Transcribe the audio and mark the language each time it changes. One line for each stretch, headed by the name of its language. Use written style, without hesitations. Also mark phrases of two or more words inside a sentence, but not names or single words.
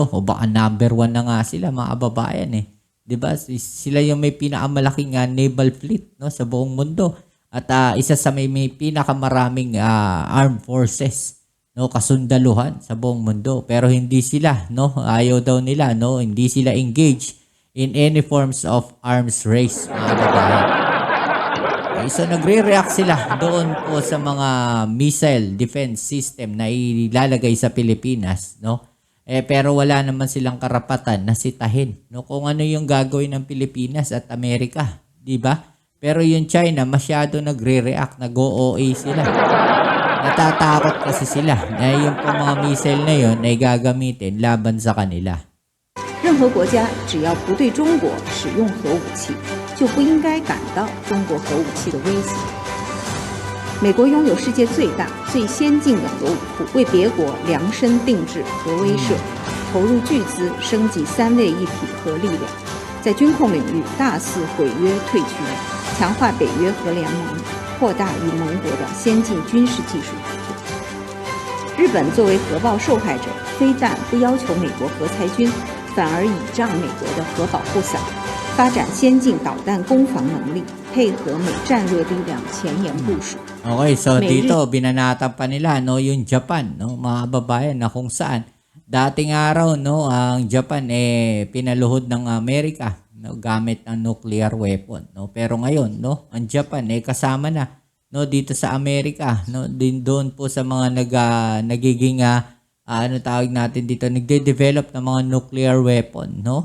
Filipino: O baka number 1 na nga sila mga kababayan 'Di ba? Sila yung may pinakamalaking
English: naval fleet
Filipino: sa buong mundo. At isa sa may pinakamaraming
English: armed forces
Filipino: kasundaluhan sa buong mundo, pero hindi sila ayaw daw nila hindi sila
English: engaged in any forms of arms race
Filipino: mga babae. So nagre-react sila doon po sa mga
English: missile defense system
Filipino: na ilalagay sa Pilipinas Pero wala naman silang karapatan na sitahin, no, kung ano yung gagawin ng Pilipinas at Amerika, di ba? Pero yung China masyado nagre-react, nag-OA sila. Natatakot kasi sila na yung mga missile na yun ay gagamitin laban sa kanila.
Chinese: 任何国家只要不对中国使用核武器，就不应该感到中国核武器的威胁。美国拥有世界最大、最先进的核武库，为别国量身定制核威慑，投入巨资升级三位一体核力量，在军控领域大肆毁约退军，强化北约核联盟，扩大与盟国的先进军事技术合作。日本作为核爆受害者，非但不要求美国核裁军，反而倚仗美国的核保护伞，发展先进导弹攻防能力，配合美战略力量前沿部署。
Filipino: Okay, so dito binanatan pa nila, no, yung Japan, no, mga babayan, na kung saan dating araw, no, ang Japan pinaluhod ng Amerika, no, gamit ang
English: nuclear weapon,
Filipino: no. Pero ngayon, no, ang Japan kasama na, no, dito sa Amerika, no, din doon po sa mga nagiging ano tawag natin dito, nagde-develop ng mga
English: nuclear weapon,
Filipino: no?